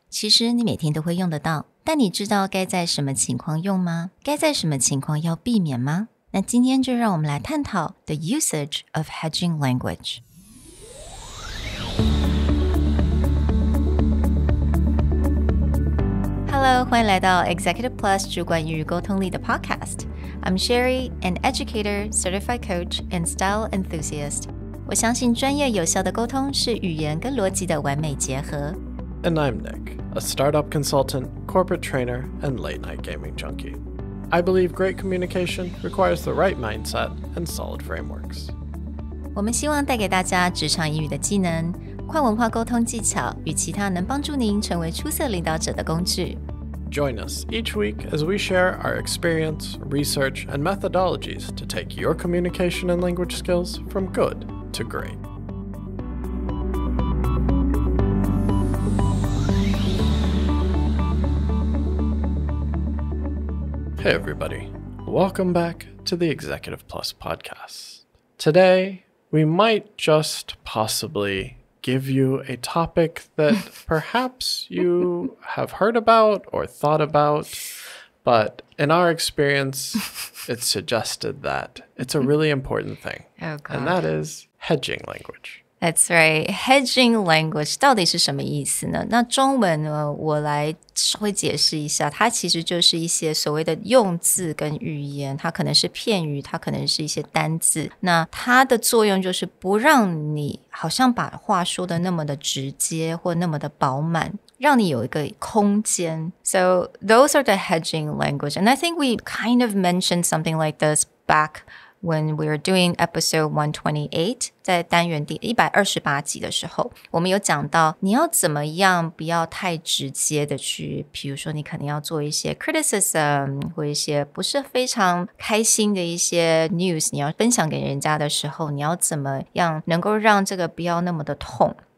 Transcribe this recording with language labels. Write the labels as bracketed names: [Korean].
[Chinese] 其实你每天都会用得到，但你知道该在什么情况用吗？该在什么情况要避免吗？那今天就让我们来探讨 [English] the usage of hedging language。 [Chinese] Hello， 欢迎来到 Executive Plus 主管与沟通力的 podcast。 [English] I'm Sherry, an educator, certified coach, and style enthusiast。 [Chinese] 我相信专业有效的沟通是语言跟逻辑的完美结合。 [English] And I'm Nick, a startup consultant, corporate trainer, and late-night gaming junkie. I believe great communication requires the right mindset and solid frameworks. [Chinese] 我们希望带给大家职场英语的技能、跨文化沟通技巧与其他能帮助您成为出色领导者的工具。 [English] Join us each week as we share our experience, research, and methodologies to take your communication and language skills from good to great. Hey everybody, welcome back to the Executive Plus podcast. Today, we might just possibly give you a topic that perhaps you have heard about or thought about, but in our experience, it's suggested that it's a really important thing. Oh, God. And that is hedging language. That's right. [Chinese] Hedging language 到底是什么意思呢？那中文呢，我来稍微解释一下，它其实就是一些所谓的用字跟语言，它可能是片语，它可能是一些单字。那它的作用就是不让你好像把话说的那么的直接或那么的饱满，让你有一个空间。 [English] So those are the hedging language. And I think we kind of mentioned something like this back when we were doing episode 128, [Chinese] 在单元第128集的时候，我们有讲到你要怎么样不要太直接的去，比如说你可能要做一些 criticism 或一些不是非常开心的一些 news， 你要分享给人家的时候，你要怎么样能够让这个不要那么的痛。